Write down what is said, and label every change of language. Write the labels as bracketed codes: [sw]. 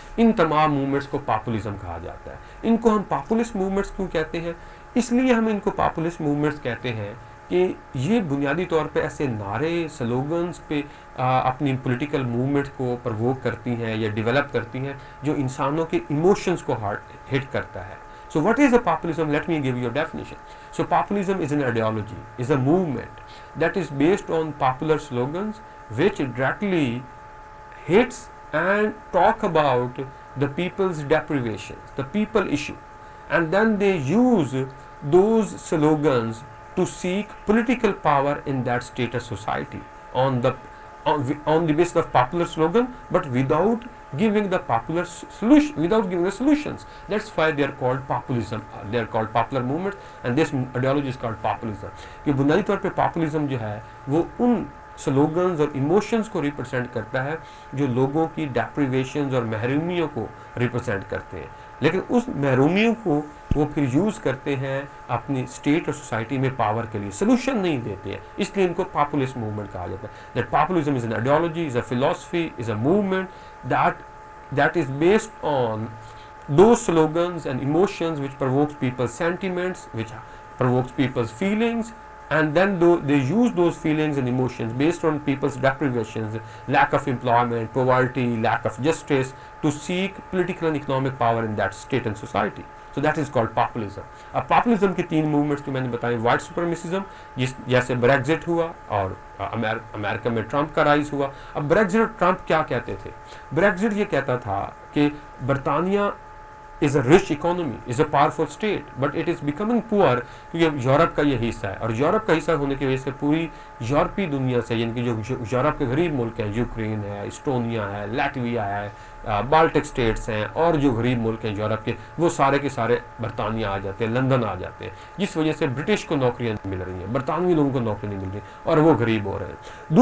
[ur] ان تمام موومنٹس کو پاپولزم کہا جاتا ہے. ان کو ہم پاپولسٹ موومنٹس کیوں کہتے ہیں؟ اس لیے ہم ان کو پاپولسٹ موومنٹس کہتے ہیں کہ یہ بنیادی طور پہ ایسے نعرے, سلوگنز پہ اپنی پولیٹیکل موومنٹ کو پرووک کرتی ہیں یا ڈیولپ کرتی ہیں جو انسانوں کے ایموشنز کو ہٹ کرتا ہے. [en] So what is a populism? Let me give you a definition. So populism is an ideology, is a movement that is based on popular slogans which directly hits and talk about the people's deprivations, the people issue, and then they use those slogans to seek political power in that state of society on the basis of popular slogan, but without giving the popular solution, without giving the solutions. That's why they are called populism. They are called popular movements, and this ideology is called populism. [ur] کہ بنیادی طور پہ populism جو ہے وہ ان slogans اور emotions کو represent کرتا ہے جو لوگوں کی ڈیپریویشنز اور محرومیوں کو ریپرزینٹ کرتے ہیں, لیکن اس محرومیوں کو وہ پھر یوز کرتے ہیں اپنی اسٹیٹ اور سوسائٹی میں پاور کے لیے, سلوشن نہیں دیتے ہیں. اس لیے ان کو پاپولسٹ موومنٹ کہا جاتا ہے. [en] That populism is an ideology, is a philosophy, is a movement that is based on those slogans and emotions which provokes people's sentiments, which provokes people's feelings, and then they use those feelings and emotions based on people's deprivations, lack of employment, poverty, lack of justice, to seek political and economic power in that state and society. So that is called populism. [ur] اب populism کی 3 movements جو میں نے بتائی, white سپرمیسزم جیسے Brexit ہوا اور امریکہ میں ٹرمپ کا رائز ہوا. اب بریگزٹ اور ٹرمپ کیا کہتے تھے؟ بریگزٹ یہ کہتا تھا کہ برطانیہ [en] is a rich economy, is a powerful state, but it is becoming poor [ur] کیونکہ یورپ کا یہ حصہ ہے, اور یورپ کا حصہ ہونے کی وجہ سے پوری یورپی دنیا سے, یعنی کہ جو یورپ کے غریب ملک ہیں, یوکرین ہے, اسٹونیا ہے, لیٹویا ہے, بالٹک اسٹیٹس ہیں, اور جو غریب ملک ہیں یورپ کے, وہ سارے کے سارے برطانیہ آ جاتے ہیں, لندن آ جاتے ہیں, جس وجہ سے برٹش کو نوکریاں مل رہی ہیں, برطانوی لوگوں کو نوکری نہیں مل رہی اور وہ غریب ہو رہے ہیں.